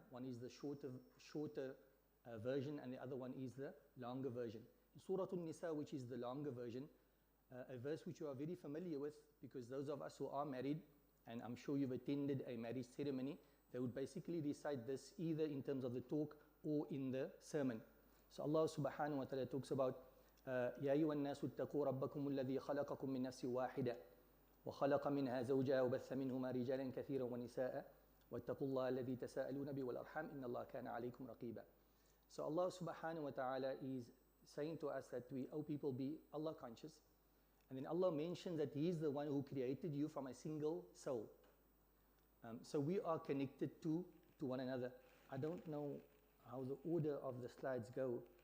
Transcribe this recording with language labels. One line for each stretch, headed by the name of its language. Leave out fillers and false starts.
English: One is the shorter version and the other one is the longer version. In Surah An-Nisa, which is the longer version, a verse which you are very familiar with, because those of us who are married, and I'm sure you've attended a marriage ceremony, they would basically recite this either in terms of the talk or in the sermon. So Allah subhanahu wa ta'ala talks about
Arabic: يَا أَيُّهَا النَّاسُ اتَّقُوا رَبَّكُمُ الَّذِي خَلَقَكُم مِّن نَّفْسٍ وَاحِدَةٍ وَخَلَقَ مِنْهَا زَوْجَهَا وَبَثَّ مِنْهُمَا رِجَالًا كَثِيرًا وَنِسَاءً وَاتَّقُوا اللَّهَ الَّذِي تَسَاءَلُونَ بِهِ وَالْأَرْحَامَ إِنَّ اللَّهَ كَانَ عَلَيْكُمْ رَقِيبًا.
English: So Allah subhanahu wa ta'ala is saying to us that we, O people, be Allah conscious. And then Allah mentions that He is the one who created you from a single soul. So we are connected to one another. I don't know how the order of the slides go.